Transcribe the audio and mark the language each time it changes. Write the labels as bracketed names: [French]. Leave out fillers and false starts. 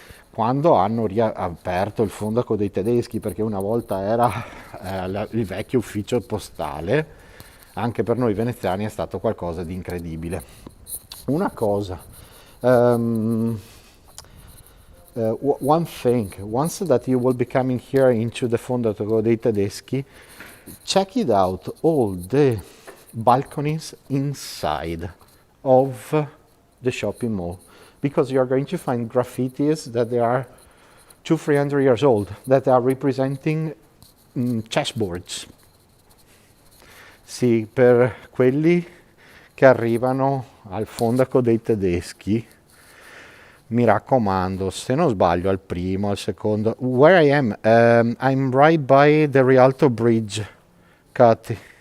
[Italian] Quando hanno riaperto il Fondaco dei Tedeschi, perché una volta era il vecchio ufficio postale, anche per noi veneziani è stato qualcosa di incredibile. Una cosa, [English] one thing, once that you will be coming here into the Fondaco dei Tedeschi, check it out, all the balconies inside of the shopping mall, because you are going to find graffitis that they are 200-300 years old, that are representing chessboards. [Italian] Sì, per quelli che arrivano al Fondaco dei Tedeschi, mi raccomando, se non sbaglio al primo, al secondo. [English] Where I am, I'm right by the Rialto Bridge, Cati.